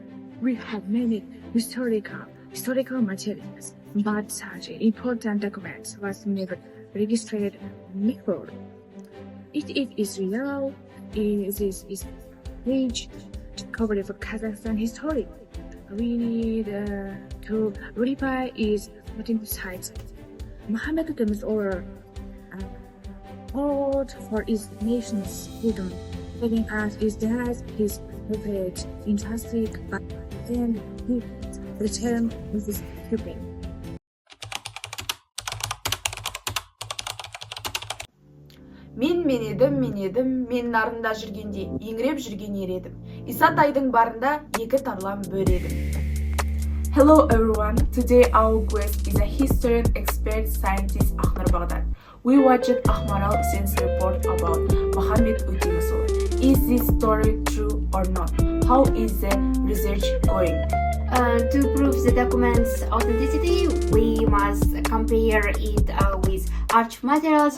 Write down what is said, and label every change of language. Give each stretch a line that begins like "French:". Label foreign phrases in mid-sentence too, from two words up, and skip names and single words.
English: We have many historical materials, but such important documents was never registered before. It is real. This is huge discovery for Kazakhstan history. We need to verify its sites. Mахамбет Өтемісұлы fought for his nation's freedom, giving us his death, his courage, fantastic, and he returned with his pupil.
Kazakh: Мен нарында жүргенде еңіреп жүрген ер едім. Исатайдың барында екі тарлам бөр едім.
English: Hello everyone, today our guest is a historian, expert, scientist ақнur Bagdat. We watched Ahmaral Sen's report about Махамбет Өтемісұлы. Is this story true or not? How is the research going? To prove the document's authenticity, we must compare it with archive materials.